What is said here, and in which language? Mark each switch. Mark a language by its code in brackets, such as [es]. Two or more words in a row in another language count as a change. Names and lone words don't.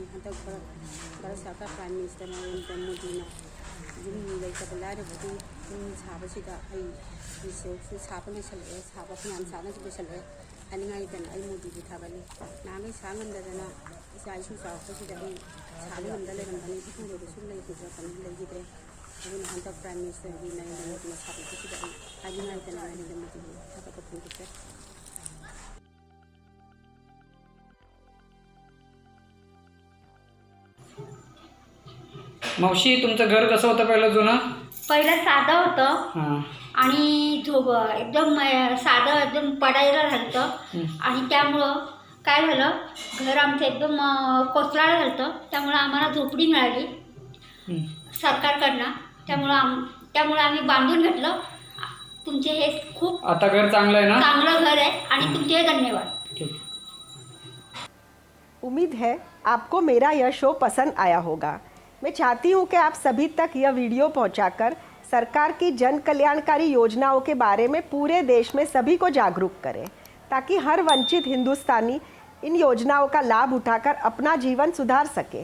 [mni] ꯍꯟꯗꯛ ꯚꯥꯔꯠ ꯁꯔꯀꯥꯔ [en] prime minister [mni] ꯅꯔꯦꯟꯗ꯭ꯔ ꯃꯣꯗꯤꯅ ꯌꯨꯝ ꯂꯩꯇꯕ ꯂꯥꯏꯔꯕꯒꯤ ꯌꯨꯝ ꯁꯥꯕꯁꯤꯗ ꯑꯩ ꯔꯤꯁꯣꯔꯁꯁꯨ ꯁꯥꯕ ꯂꯣꯏꯁꯤꯜꯂꯛꯑꯦ, ꯁꯥꯕ ꯐꯅꯌꯥꯝ ꯁꯥꯅꯁꯨ ꯂꯣꯏꯁꯤꯜꯂꯛꯑꯦ ꯍꯥꯏꯅꯤꯡꯉꯥꯏꯗꯅ ꯑꯩ ꯃꯣꯗꯤꯕꯨ ꯊꯥꯒꯠꯂꯤ. ꯅꯍꯥꯟꯈꯩ ꯁꯥ ꯉꯝꯗꯗꯅ ꯏꯆꯥ ꯏꯁꯨ ꯆꯥꯎꯔꯛꯄꯁꯤꯗ ꯑꯩ ꯁꯥꯕ ꯉꯝꯗ ꯂꯩꯔꯝꯕꯅꯤ. ꯏꯄꯨꯔꯣꯏꯕꯁꯨ ꯂꯩꯈꯤꯗ꯭ꯔꯦ. ꯑꯗꯨꯅ ꯍꯟꯗꯛ [en] prime ministergi [mni] ꯅꯔꯦꯟꯗ꯭ꯔ ꯃꯣꯗꯤꯅ ꯁꯥꯕꯤꯕꯁꯤꯗ ꯑꯩ ꯍꯥꯏꯅꯤꯡꯉꯥꯏꯗꯅ ꯅꯔꯦꯟꯗ꯭ꯔ ꯃꯣꯗꯤꯕꯨ ꯊꯥꯒꯠꯄ ꯐꯣꯡꯗꯣꯛꯆꯔꯤ. [mr] मावशी, तुमचं घर कसं होतं पहिलं जुनं? पहिलं साधं होतं हां. आणि एकदम साधं एकदम पडायला झालं आणि त्यामुळं काय झालं, घर आमचं एकदम कोसळायला झालं. त्यामुळं आम्हाला झोपडी मिळाली सरकारकडनं. त्यामुळं आम्ही बांधून घेतलं. तुमचे हे खूप आता घर चांगलं आहे ना? चांगलं घर आहे आणि तुमचे धन्यवाद. [hi] उम्मीद है आपको मेरा यह शो पसंद आया होगा. मैं चाहती हूँ कि आप सभी तक यह वीडियो पहुँचाकर सरकार की जन कल्याणकारी योजनाओं के बारे में पूरे देश में सभी को जागरूक करें, ताकि हर वंचित हिंदुस्तानी इन योजनाओं का लाभ उठाकर अपना जीवन सुधार सके.